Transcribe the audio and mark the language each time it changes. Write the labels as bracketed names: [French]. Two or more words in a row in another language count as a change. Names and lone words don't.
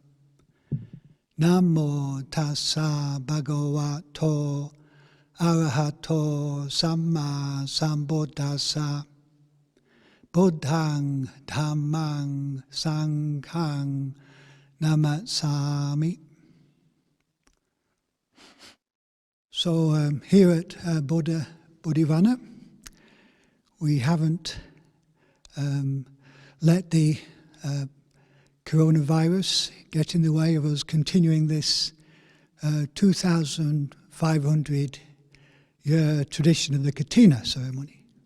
[Pali] Namo tassa bhagavato arahato samma sambuddhassa. Buddhang dhammang sanghang namassami. [English] So here at Bodhivana, we haven't let the coronavirus get in the way of us continuing this 2,500-year tradition of the Katina ceremony.